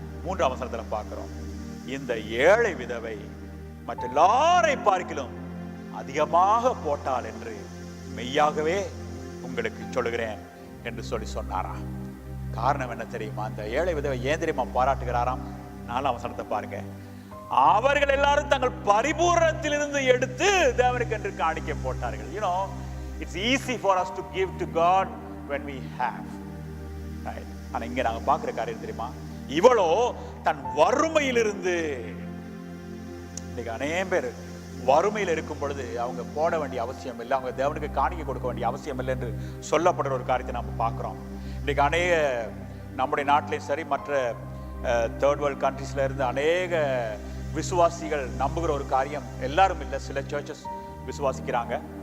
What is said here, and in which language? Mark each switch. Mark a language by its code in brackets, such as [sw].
[ta] 3ஆம் வசனத்தில் பார்க்கிறோம், இந்த ஏழை விதவை மற்ற எல்லாரை பார்க்கிலும் அதிகமாக போட்டாள் என்று மெய்யாகவே உங்களுக்கு சொல்லுகிறேன் என்று சொன்னாராம். காரணம் என்ன தெரியுமா? அந்த ஏழை விதவை ஏன் தெரியுமா பாராட்டுகிறாராம்? 4ஆம் வசனத்தை பாருங்க, அவர்கள் எல்லாரும் தங்கள் பரிபூரணத்திலிருந்து எடுத்து தேவனுக்கு என்று காணிக்கை போட்டார்கள். [en] You know, it's easy for us to give to God when we have, right? [ta] ஆனா இங்க நாங்க பார்க்கிற காரியம் தெரியுமா? இவளோ தன் வறுமையிலிருந்து, இன்னைக்கு அநேகம் பேர் வறுமையில் இருக்கும் பொழுது அவங்க போட வேண்டிய அவசியம் இல்லை, அவங்க தேவனுக்கு காணிக்கை கொடுக்க வேண்டிய அவசியம் இல்லை என்று சொல்லப்படுற ஒரு காரியத்தை நம்ம பார்க்கிறோம். இன்னைக்கு அநேக நம்முடைய நாட்டிலையும் சரி, மற்ற தேர்ட் வேர்ல்ட் கண்ட்ரீஸ்ல இருந்து அநேக விசுவாசிகள் நம்புகிற ஒரு காரியம், எல்லாரும் இல்லை, சில சர்ச்சஸ் விசுவாசிக்கிறாங்க.